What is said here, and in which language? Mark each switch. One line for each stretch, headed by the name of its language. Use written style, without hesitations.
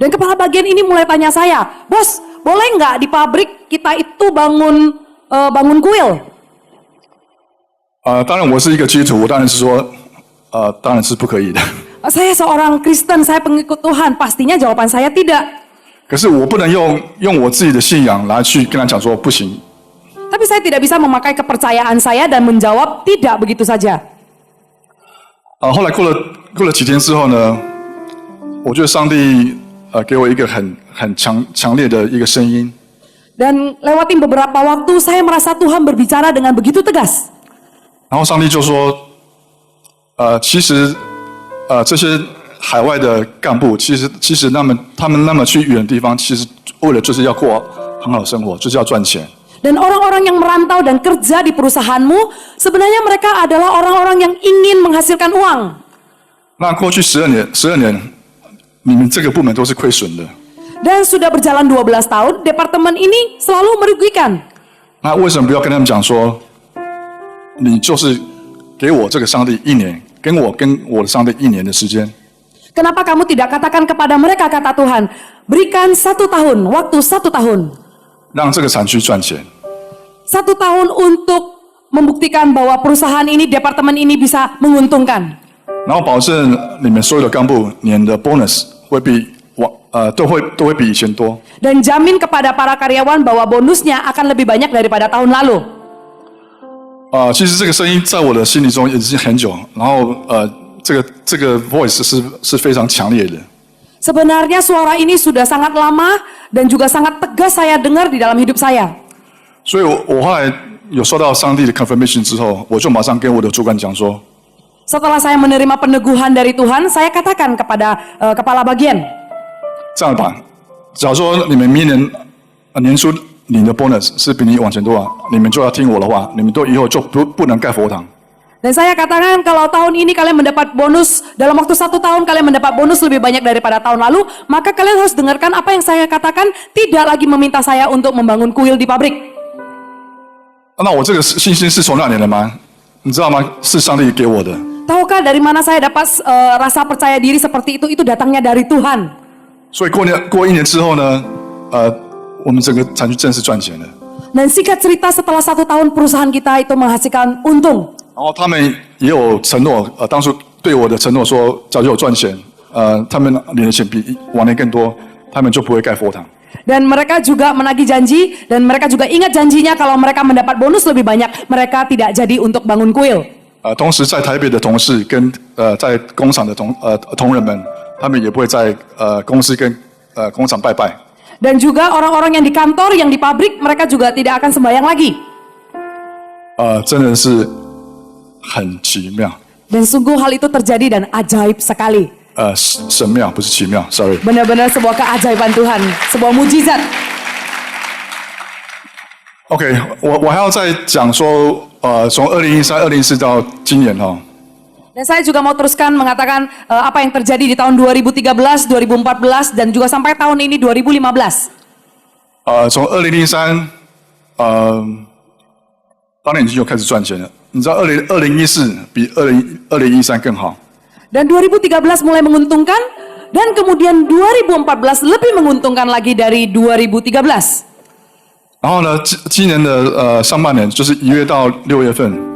Indonesian: Dan kepala bagian ini mulai tanya saya, "Bos, boleh nggak di pabrik kita itu bangun kuil?"
Chinese: 当然我是一个基督徒，我当然是说，当然是不可以的。
Indonesian: Saya seorang Kristen, saya pengikut Tuhan. Pastinya jawaban saya tidak.
Chinese: 可是我不能用我自己的信仰来去跟他讲说不行。
Indonesian: Tapi saya tidak bisa memakai kepercayaan saya dan menjawab tidak begitu saja.
Chinese: 后来过了几天之后呢，我觉得上帝给我一个很强烈的一个声音。
Indonesian: Dan lewatin beberapa waktu, saya merasa Tuhan berbicara dengan begitu tegas.
Chinese: 然后上帝就说，其实这些海外的干部，其实他们那么去远的地方，其实为了就是要过很好的生活，就是要赚钱。
Indonesian: Dan orang-orang yang merantau dan kerja di perusahaanmu, sebenarnya mereka adalah orang-orang yang ingin menghasilkan uang.
Chinese: 那过去12年，你们这个部门都是亏损的。
Indonesian: Dan sudah berjalan 12 tahun, departemen ini selalu merugikan.
Chinese: 那为什么不要跟他们讲说，你就是给我这个上帝1年，跟我的上帝1年的时间？
Indonesian: Kenapa kamu tidak katakan kepada mereka, kata Tuhan, berikan 1 tahun, waktu 1 tahun.
Chinese: 让这个产区赚钱。
Indonesian: 1 tahun untuk membuktikan bahwa perusahaan ini, departemen ini bisa menguntungkan.
Chinese: 然后保证你们所有的干部年的 bonus 会比都会比以前多。
Indonesian: Dan jamin kepada para karyawan bahwa bonusnya akan lebih banyak daripada tahun lalu.
Chinese: 其实这个声音在我的心里中已经很久，然后这个 voice 是非常强烈的。
Indonesian: Sebenarnya suara ini sudah sangat lama dan juga sangat tegas saya dengar di dalam hidup saya.
Chinese: 所以我后来有收到上帝的 confirmation 之后，我就马上跟我的主管讲说，
Indonesian: Setelah saya menerima peneguhan dari Tuhan, saya katakan kepada kepala bagian,
Chinese: 这样吧，假如说你们明年年初领的 bonus 是比你往前多啊，你们就要听我的话，你们都以后就不能盖佛堂。
Indonesian: dan saya katakan kalau tahun ini kalian mendapat bonus, dalam waktu 1 tahun kalian mendapat bonus lebih banyak daripada tahun lalu, maka kalian harus dengarkan apa yang saya katakan, tidak lagi meminta saya untuk membangun kuil di pabrik.
Chinese: 那我这个信心是从哪里来吗？你知道吗？是上帝给我的。
Indonesian: Tahukah dari mana saya dapat rasa percaya diri seperti itu? Itu datangnya dari Tuhan.
Chinese: 所以过一年之后呢，我们整个产区正式赚钱了。
Indonesian: Dan singkat cerita setelah 1 tahun perusahaan kita itu menghasilkan untung.
Chinese: 然后他们也有承诺，当初对我的承诺说，假如有赚钱，他们领的钱比往年更多，他们就不会盖佛堂。
Indonesian: Dan mereka juga menagih janji, dan mereka juga ingat janjinya kalau mereka mendapat bonus lebih banyak, mereka tidak jadi untuk bangun kuil.
Chinese: 同时在台北的同事跟在工厂的同仁们，他们也不会在公司跟工厂拜拜。
Indonesian: Dan juga orang-orang yang di kantor, yang di pabrik, mereka juga tidak akan sembahyang lagi.
Chinese: 真的是很奇妙。
Indonesian: Dan sungguh hal itu terjadi dan ajaib sekali.
Chinese: 神妙不是奇妙 ，sorry。
Indonesian: Benar-benar sebuah keajaiban Tuhan, sebuah mujizat.
Chinese: OK， 我还要再讲说，从2013、2014到今年哈，
Indonesian: Dan saya juga mau teruskan mengatakan apa yang terjadi di tahun 2013, 2014, dan juga sampai tahun ini 2015.
Chinese: 从2003，当年已经有开始赚钱了。你知道2014比2013更好。
Indonesian: Dan 2013 mulai menguntungkan, dan kemudian 2014 lebih menguntungkan lagi dari 2013.
Chinese: 然后呢，今年的上半年就是1月到6月份，